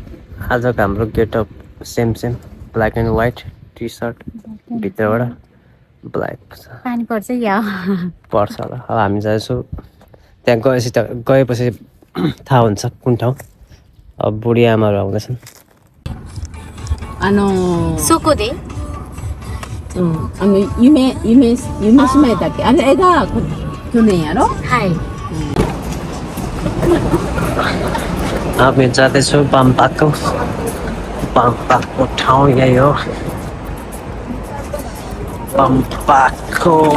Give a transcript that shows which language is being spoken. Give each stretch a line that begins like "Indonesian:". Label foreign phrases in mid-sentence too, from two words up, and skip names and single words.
Nepali: आजको हाम्रो गेटअप सेम
English: black and white T-shirt,
Nepali: भित्रबाट ब्ल्याक पानी पर्छ या पर्छ होला। अब हामी जाँदैछौँ त्यहाँ गएपछि थाहा हुन्छ कुन ठाउँ। अब बुढी आमाहरू आउँदैछन्।
Japanese: そこで、夢姉妹だっけ、あれが去年やろ。はい。
Nepali: हामी जाँदैछौँ बामपाको ठाउँ यही हो। बामपाको